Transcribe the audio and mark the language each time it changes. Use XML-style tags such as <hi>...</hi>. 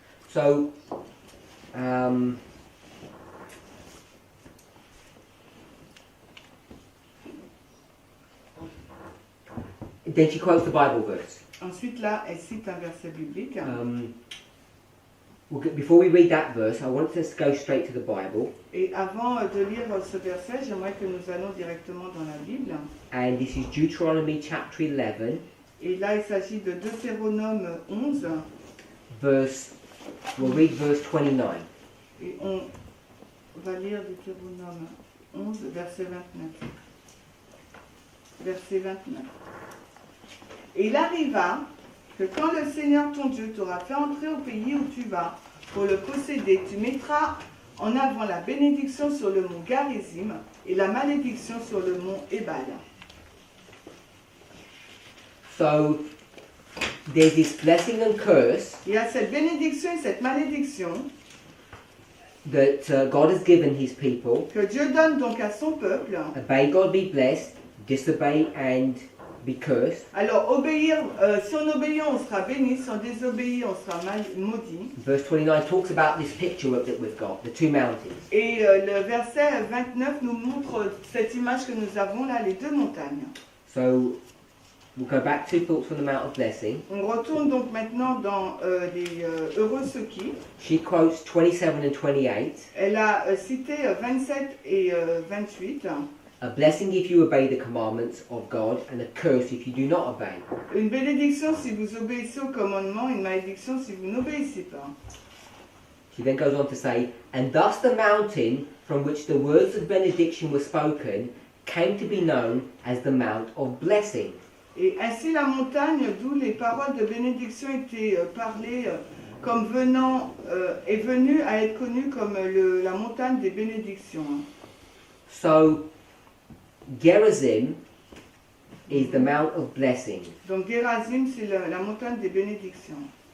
<en>So, then she quotes the Bible verse.</en> <fr>Ensuite, là, elle cite un verset biblique.</fr> <en>Before we read that verse, I want us to go straight to the Bible.</en> <fr>Et avant de lire ce verset, j'aimerais que nous allons directement dans la Bible.</fr> <en>And this is Deuteronomy chapter 11,</en> <fr>Et là, il s'agit de Deutéronome 11.</fr> <en>we'll read verse 29.</en> <fr>Et on va lire Deutéronome 11, verset 29. Verset 29. Et il arriva que quand le Seigneur ton Dieu t'aura fait entrer au pays où tu vas pour le posséder, tu mettras en avant la bénédiction sur le mont Garizim et la malédiction sur le mont Ebal.</fr> <en>So, there's this blessing and curse</en> <fr>Il y a cette bénédiction et cette malédiction</fr> <en>that God has given his people.</en> <fr>que Dieu donne donc à son peuple.</fr> <en>Obey God, be blessed. Disobey and be cursed.</en> <fr>Alors, obéir, si on obéit, on sera béni. Si on désobéit, on sera maudit.</fr> <en>Verse 29 talks about this picture that we've got, the two mountains.</en> <fr>Et le verset 29 nous montre cette image que nous avons là, les deux montagnes.</fr> <en>So, we'll go back to Thoughts from the Mount of Blessing.</en> <fr>On retourne donc maintenant dans les Heureux ceux qui.</fr> <en>She quotes 27 and 28.</en> <fr>Elle a cité 27 et 28.</fr> <en>A blessing if you obey the commandments of God, and a curse if you do not obey.</en> <fr>Une bénédiction si vous obéissez au commandement, une malédiction si vous n'obéissez pas.</fr> <en>She then goes on to say, and thus the mountain from which the words of benediction were spoken came to be known as the Mount of Blessing.</en> <fr>Et ainsi la montagne d'où les paroles de bénédiction étaient parlées comme venant, est venue à être connue comme la montagne des bénédictions.</fr> <en>So, Gerizim is the Mount of Blessing.</en> <fr>Donc Gerizim, c'est la montagne des bénédictions.</fr>